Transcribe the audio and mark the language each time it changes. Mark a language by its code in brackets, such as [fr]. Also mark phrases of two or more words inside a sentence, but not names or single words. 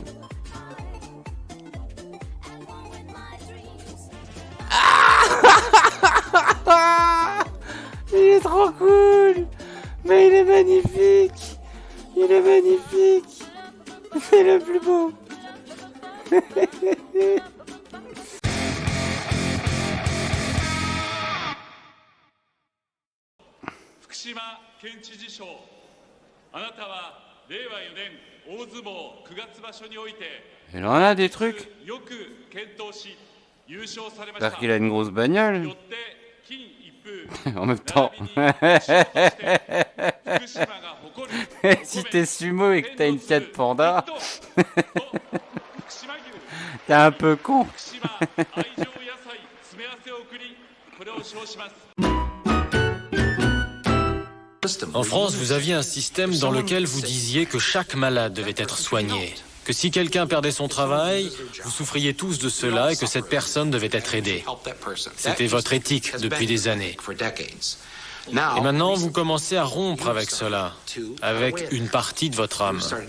[fr] Il est trop cool. Mais il est magnifique. Il est magnifique. C'est le plus beau. [ja] Fukushima 県知事賞あなたは令和4年大相撲9月場所において [fr] Il en a des trucs. [ja] よく検討し優勝されました [fr] J'espère qu'il a une grosse bagnole. [ja] よって金一封 [fr] En même temps. [ja] 並びに賞として福島が誇る [fr] Si t'es sumo et que t'as une Fiat Panda, [ja] 福島牛 [fr] t'es un peu con. [ja] 福島愛情野菜詰め合わせを送りこれを称します [fr] En France, vous aviez un système dans lequel vous disiez que chaque malade devait être soigné, que si quelqu'un perdait son travail, vous souffriez tous de cela et que cette personne devait être aidée. C'était votre éthique depuis des années. Et maintenant, vous commencez à rompre avec cela, avec une partie de votre âme.